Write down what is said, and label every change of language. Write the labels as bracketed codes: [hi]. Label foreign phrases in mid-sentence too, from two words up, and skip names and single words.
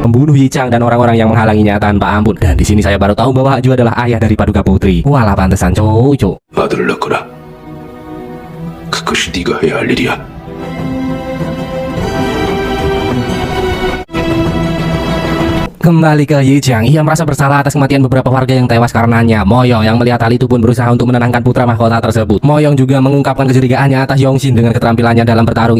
[id] membunuh Yi Chang dan orang-orang yang menghalanginya tanpa ampun. Dan di sini saya baru tahu bahwa Haju adalah ayah dari Paduka Putri. Walah pantesan cocok. [ko] 아들을 낳거라. 그것이 네가 해야 할 일이야. [id] Kembali ke Yi Chang, ia merasa bersalah atas kematian beberapa warga yang tewas karenanya. Moyong yang melihat hal itu pun berusaha untuk menenangkan putra mahkota tersebut. Moyong juga mengungkapkan kecurigaannya atas Yongxin dengan keterampilannya dalam bertarung.